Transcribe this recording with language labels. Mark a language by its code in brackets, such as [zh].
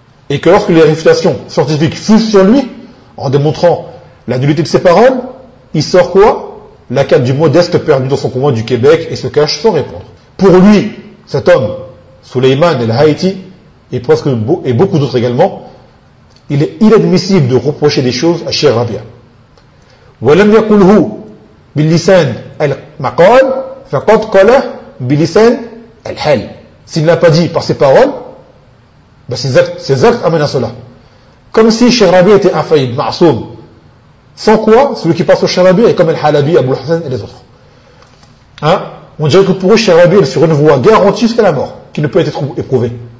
[fr] Et que lorsque les réfutations scientifiques fusent sur lui, en démontrant la nullité de ses paroles, il sort quoi? La carte du modeste perdu dans son coin du Québec et se cache sans répondre. Pour lui, cet homme, Suleyman al-Haïti, et presque beau, et beaucoup d'autres également, il est inadmissible de reprocher des choses à Cheikh Rabia. [ar] « وَلَمْ يَقُلْهُ بِاللِّسَانْ الْمَقَالْ فَقَدْ قَلَهْ Bilisan al-Hal. [fr] S'il ne l'a pas dit par ses paroles, ben ses actes amènent à cela. Comme si Cheikh Rabi était infaillible, ma'soum. Sans quoi, celui qui passe au Cheikh Rabi est comme al-Halabi, Abu al-Hassan et les autres. Hein? On dirait que pour eux, Cheikh Rabi est sur une voie garantie jusqu'à la mort, qui ne peut être éprouvée.